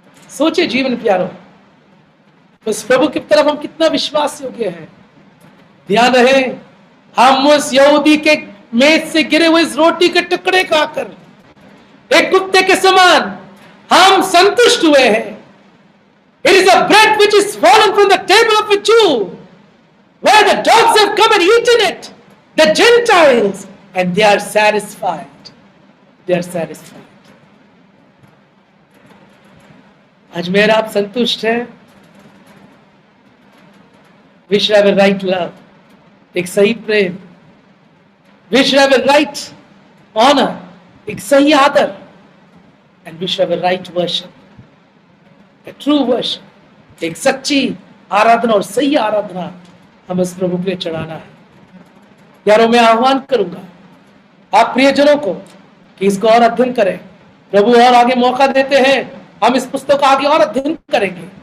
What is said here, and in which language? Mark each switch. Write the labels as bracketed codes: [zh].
[hi] सोचिए जीवन प्यारो, उस प्रभु की तरफ हम कितना विश्वास योग्य है। ध्यान रहे, हम उस यहूदी के मेज से गिरे हुए इस रोटी के टुकड़े खाकर एक कुत्ते के समान हम संतुष्ट हुए हैं। [en] It is a bread which is fallen from the table of a Jew, where the dogs have come and eaten it, the Gentiles, and they are satisfied. They are satisfied. [hi] आज मेरा आप संतुष्ट है? [en] We should have a right love, [hi] एक सही प्रेम. [en] We should have a right honor, [hi] एक सही आदर. [en] And we should have a right worship, a true worship, [hi] एक सच्ची आराधना और सही आराधना हमें इस प्रभु के लिए चढ़ाना है. यारों, मैं आह्वान करूंगा आप प्रियजनों को कि इसको और अध्ययन करें. प्रभु और आगे मौका देते हैं, हम इस पुस्तक को आगे और अध्ययन करेंगे.